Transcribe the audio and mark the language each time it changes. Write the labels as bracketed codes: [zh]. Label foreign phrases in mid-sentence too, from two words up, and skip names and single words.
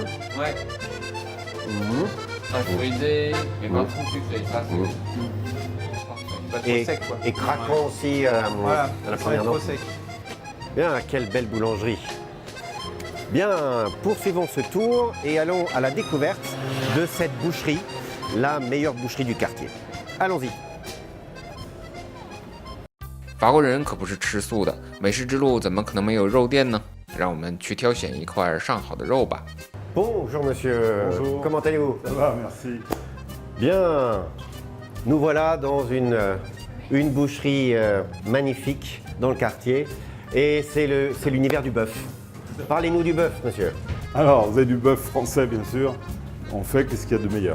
[fr] Ouais, très fruité, mais pas trop sucré, ça c'est parfait. Pas trop Et, sec quoi. et craquant aussi à Voilà, la ça première va être trop note. sec. Bien, quelle belle boulangerie. Bien, poursuivons ce tour et allons à la découverte de cette boucherie, la meilleure boucherie du quartier. Allons-y. [zh] 法国人可不是吃素的，美食之路怎么可能没有肉店呢？让我们去挑选一块上好的肉吧。 [fr] Bonjour monsieur. Bonjour. Comment allez-vous? Ça va, merci. Bien, nous voilà dans une boucherie magnifique dans le quartier et c'est l'univers du bœuf. Parlez-nous du bœuf, monsieur. Alors, vous avez du bœuf français, bien sûr. On fait qu'est-ce qu'il y a de meilleur.